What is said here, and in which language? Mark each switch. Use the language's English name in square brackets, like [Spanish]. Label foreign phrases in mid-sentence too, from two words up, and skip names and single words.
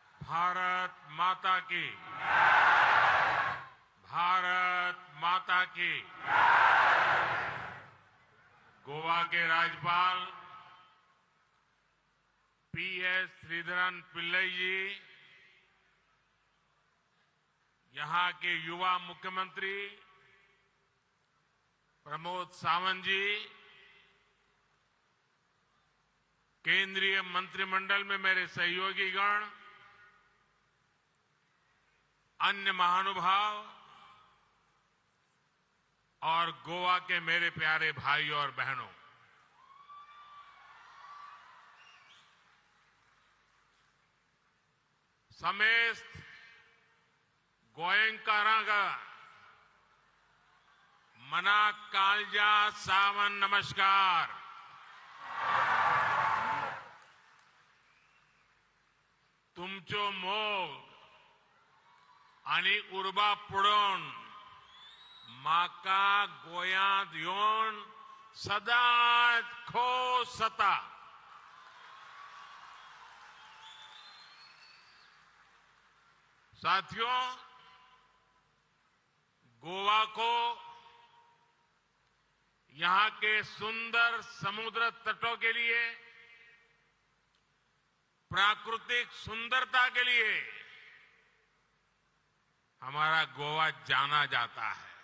[Hindi] भारत माता की, भारत माता की। गोवा के राज्यपाल पीएस श्रीधरन पिल्लई जी, यहां के युवा मुख्यमंत्री प्रमोद सावंत जी, केंद्रीय मंत्रिमंडल में मेरे सहयोगीगण, अन्य महानुभाव और गोवा के मेरे प्यारे भाइयों और बहनों, [Konkani] समेस्त गोयंकारागा मना कालजा सावन नमस्कार। तुमचो मोग आणि उर्बा पुढून माका गोयांत येऊन सदाच खोस जाता। [Hindi] साथियों, गोवा को यहां के सुंदर समुद्र तटों के लिए, प्राकृतिक सुंदरता के लिए हमारा गोवा जाना जाता है।